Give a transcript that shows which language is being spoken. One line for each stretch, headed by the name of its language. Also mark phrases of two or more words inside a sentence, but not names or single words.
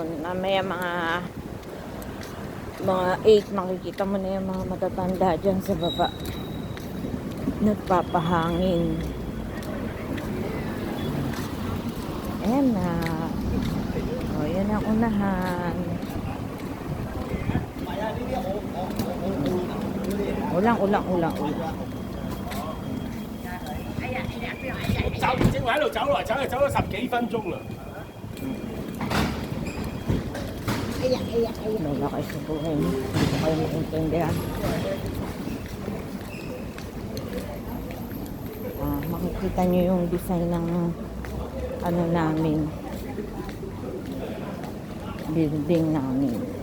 Filipino: Mamaya mga 8 makikita mo na yung mga matatanda dyan sa baba, nagpapahangin. Ayan na. Yan ang unahan. Ulang.
Cantonese: 走，正話喺度走來走去，走咗10幾分鐘啦。
Filipino: Lola kayo sa buhay mo. Hindi ko kayo maintindihan. Makikita nyo yung design ng ano namin. Building namin.